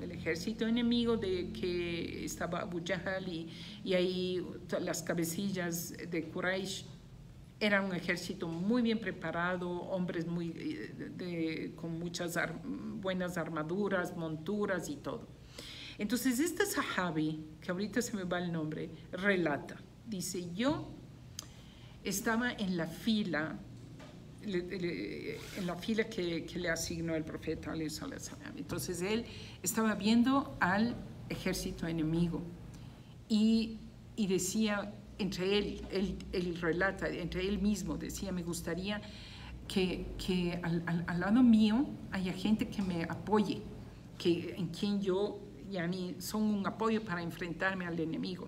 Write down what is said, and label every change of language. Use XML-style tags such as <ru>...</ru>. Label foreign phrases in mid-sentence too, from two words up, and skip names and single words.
<es>El ejército enemigo de que estaba Abu Jahl y ahí las cabecillas de Quraysh, era un ejército muy bien preparado, hombres con muchas buenas armaduras, monturas y todo. Entonces este sahabi, que ahorita se me va el nombre, relata, dice, yo estaba en la fila que le asignó el profeta</es> <ar>عليه الصلاة والسلام.</ar> <es>Entonces él estaba viendo al ejército enemigo y decía, entre él relata, entre él mismo decía, me gustaría que al lado mío haya gente que me apoye, en quien yo son un apoyo para enfrentarme al enemigo.</es>